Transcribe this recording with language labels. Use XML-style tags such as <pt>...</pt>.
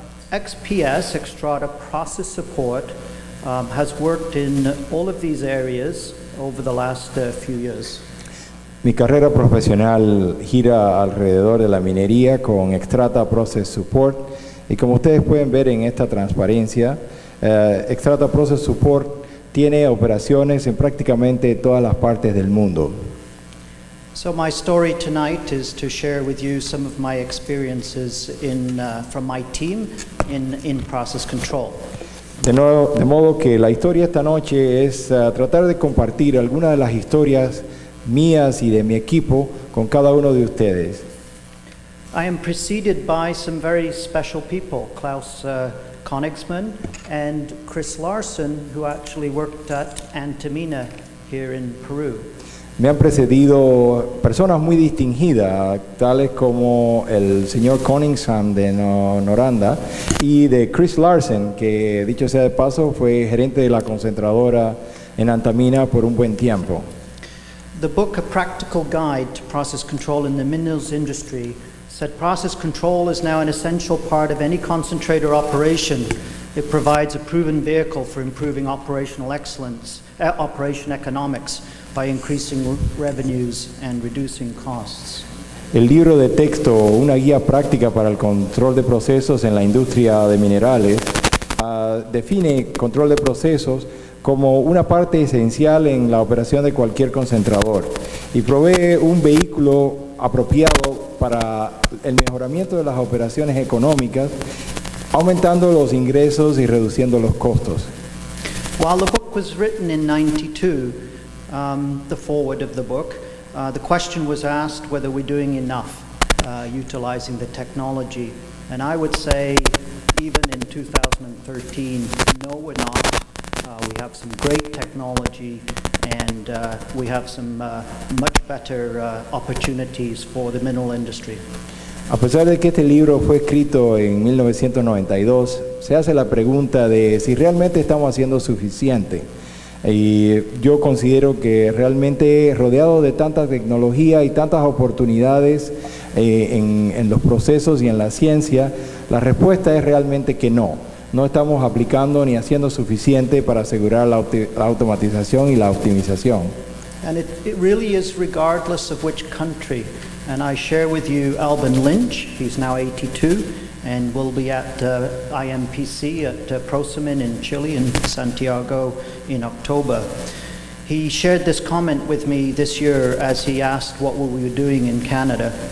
<en>XPS, Xstrata Process Support, has worked in all of these areas over the last few years.</en> <es>Mi carrera profesional gira alrededor de la minería con Xstrata Process Support, y como ustedes pueden ver en esta transparencia, Xstrata Process Support tiene operaciones en prácticamente todas las partes del mundo.</es> <en>So my story tonight is to share with you some of my experiences from my team in process control.</en> <es>De modo que la historia esta noche es tratar de compartir algunas de las historias mías y de mi equipo con cada uno de ustedes.</es> <en>I am preceded by some very special people, Klaus Königsmann and Chris Larson, who actually worked at Antamina here in Peru.</en> <es>Me han precedido personas muy distinguidas, tales como el señor Königsmann de Noranda y de Chris Larson, que dicho sea de paso fue gerente de la concentradora en Antamina por un buen tiempo.</es> <en>The book, A Practical Guide to Process Control in the Minerals Industry, said process control is now an essential part of any concentrator operation. It provides a proven vehicle for improving operational excellence, operation economics, by increasing revenues and reducing costs.</en> <es>El libro de texto, una guía práctica para el control de procesos en la industria de minerales, define control de procesos como una parte esencial en la operación de cualquier concentrador y provee un vehículo apropiado para el mejoramiento de las operaciones económicas, aumentando los ingresos y reduciendo los costos.</es> <en>While the book was written in 92, the foreword of the book, the question was asked whether we're doing enough utilizing the technology. And I would say, even in 2013, no, we're not. We have some great technology, and we have some much better opportunities for the mineral industry.</en> <es>A pesar de que este libro fue escrito en 1992, se hace la pregunta de si realmente estamos haciendo suficiente. Y yo considero que realmente rodeado de tanta tecnología y tantas oportunidades en los procesos y en la ciencia, la respuesta es realmente que no. No estamos aplicando ni haciendo suficiente para asegurar la automatización y la optimización.</es> <en>And it really is regardless of which country. And I share with you Alban Lynch, he's now 82, and will be at IMPC at Prosamin in Chile in Santiago in October. He shared this comment with me this year as he asked what we were doing in Canada.</en>